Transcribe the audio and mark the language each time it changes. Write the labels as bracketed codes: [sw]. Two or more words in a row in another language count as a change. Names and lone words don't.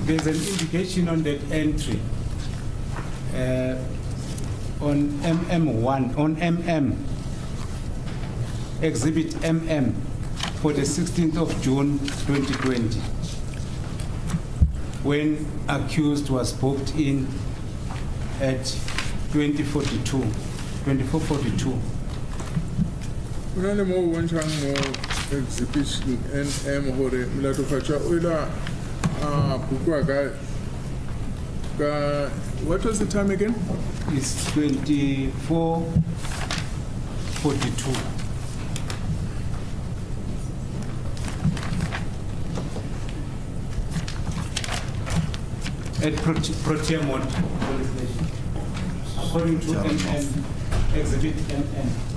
[en] There's an indication on that entry on MM1, on MM, Exhibit MM, for the 16th of June 2020, when accused was booked in at 2442. [nso] Unane mo bontshang mo exhibition NM hore molatofatša o ile a bukwa ka [en] what was the time again? It's 2442. At Proteamont police station, according to MM, Exhibit MM.